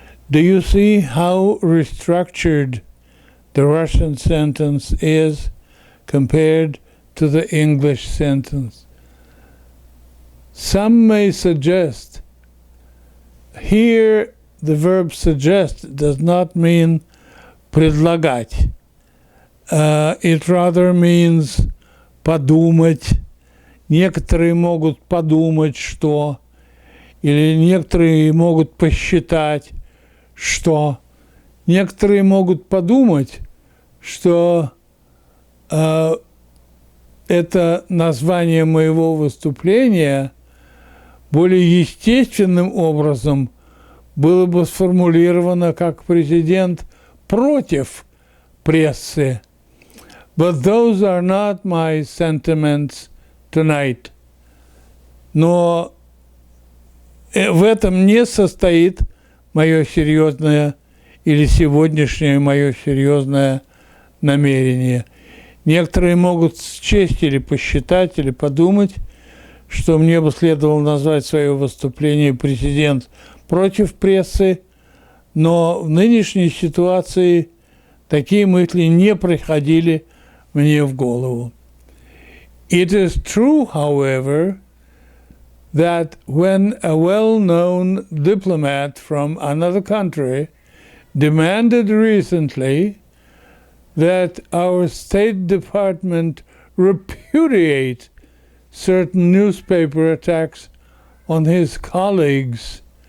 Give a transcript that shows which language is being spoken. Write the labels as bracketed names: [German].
[English] Do you see how restructured the Russian sentence is compared to the English sentence? Some may suggest, here the verb suggest does not mean предлагать. It rather means подумать. [Russian] Некоторые могут подумать, что, или некоторые могут посчитать, что. Некоторые могут подумать, что это название моего выступления более естественным образом было бы сформулировано как «президент против прессы». [English] But those are not my sentiments tonight. [Russian] Но в этом не состоит мое серьезное или сегодняшнее мое серьезное намерение. Некоторые могут счесть или посчитать, или подумать, что мне бы следовало назвать свое выступление «Президент против прессы», но в нынешней ситуации такие мысли не приходили мне в голову. [English] It is true, however, that when a well-known diplomat from another country demanded recently that our State Department repudiate certain newspaper attacks on his colleagues.